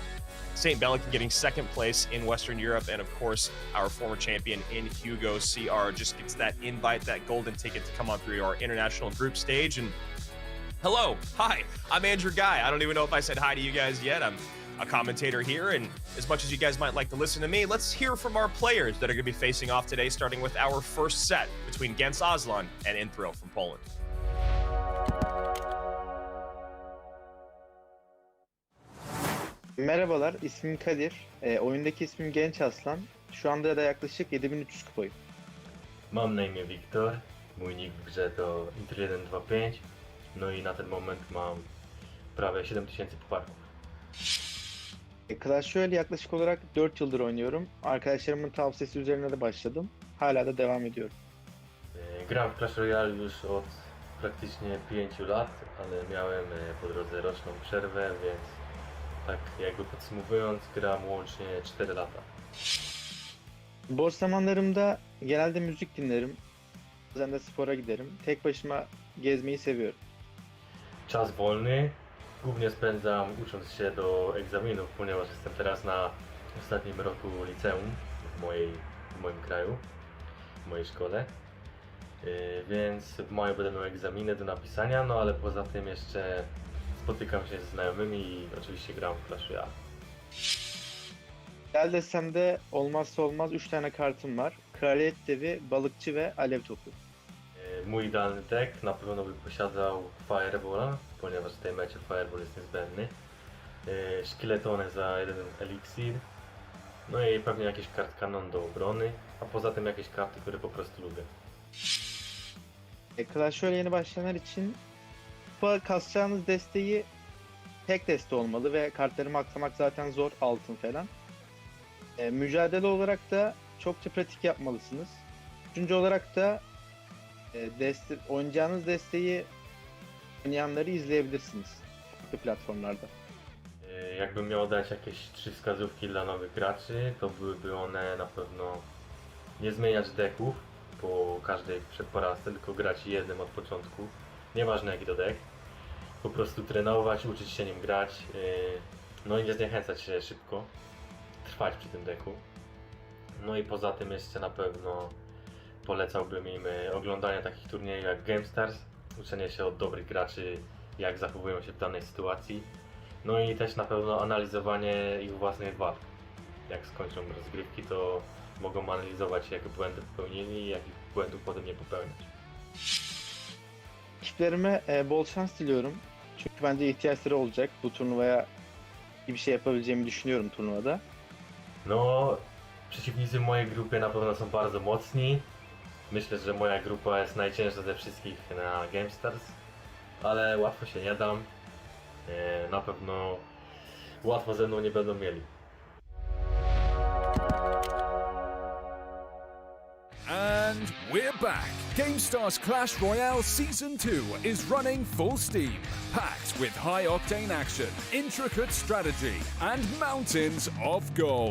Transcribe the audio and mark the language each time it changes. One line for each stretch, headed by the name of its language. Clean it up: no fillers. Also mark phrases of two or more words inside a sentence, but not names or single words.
English: Saint Belican getting 2nd place in Western Europe, and of course, our former champion in Hugo CR just gets that invite, that golden ticket to come on through our international group stage. And hello, hi, I'm Andrew Guy. I don't even know if I said hi to you guys yet. I'm a commentator here. And as much as you guys might like to listen to me, let's hear from our players that are going to be facing off today, starting with our first set between Gens Aslan and Inthro from Poland.
Turkish: Merhabalar, ismim Kadir. Oyundaki ismim Genç Aslan. Şu anda da yaklaşık 7300 kupayım.
Polish: Mam na imię Wiktor, mój nick w grze to Intr125, no i na ten moment mam prawie 7000 pucharków.
Turkish: Clash Royale yaklaşık olarak 4 yıldır oynuyorum. Arkadaşlarımın tavsiyesi üzerine de başladım. Hala da devam ediyorum.
Polish: Gram w Clash Royale już od praktycznie 5 lat, ale miałem po drodze roczną przerwę, więc tak jakby podsumowując, gram łącznie 4 lata.
Turkish: Boş zamanlarımda genelde müzik dinlerim. Bazen de spora giderim. Tek başıma gezmeyi seviyorum.
Polish: Czas wolny głównie spędzam ucząc się do egzaminów, ponieważ jestem teraz na ostatnim roku liceum w moim kraju, w mojej szkole. Więc w maju będę miał egzaminy do napisania, no ale poza tym jeszcze spotykam się ze znajomymi i oczywiście gram w Clash Royale.
Turkish: Gel desem de olmazsa olmaz 3 tane kartım var. Kraliyet Devi, Balıkçı ve Alev Topu.
Polish: Mój idealny deck na pewno by posiadał Fireballa, ponieważ w tej mecie Fireball jest niezbędny. Szkieletony za jeden eliksir, no i pewnie jakieś kart kanon do obrony, a poza tym jakieś karty, które po prostu lubię.
Turkish: Clash Royale yeni başlayanlar için kupa kasacağınız desteği tek deste olmalı ve kartları maxlamak zaten zor, altın falan. Mücadele olarak da çokça pratik yapmalısınız. Üçüncü olarak da oynayacağınız desteği oynayanları izleyebilirsiniz farklı platformlarda.
Polish: Jakbym miał dać jakieś 3 wskazówki dla nowych graczy, to byłyby one na pewno nie zmieniać decków po każdej porażce, tylko grać jednym od początku, nieważne jaki to deck. Po prostu trenować, uczyć się nim grać, no i nie zniechęcać się szybko, trwać przy tym decku. No i poza tym jeszcze na pewno polecałbym im oglądanie takich turniejów jak Gamestars, uczenie się od dobrych graczy, jak zachowują się w danej sytuacji. No i też na pewno analizowanie ich własnych walk. Jak skończą rozgrywki, to mogą analizować, jakie błędy popełnili i jakich błędów potem nie popełniać.
Turkish: Rakiplerime bol şans diliyorum. Çünkü bence ihtiyaçları olacak. Bu turnuvaya iyi bir şey yapabileceğimi düşünüyorum turnuvada.
Polish: No, przeciwnicy w mojej grupie na pewno są bardzo mocni. Myślę, że moja grupa jest najcięższa ze wszystkich na Gamestars, ale łatwo się nie dam. Na pewno łatwo ze mną nie będą mieli.
English: And we're back! GameStars Clash Royale Season 2 is running full steam, packed with high-octane action, intricate strategy, and mountains of gold.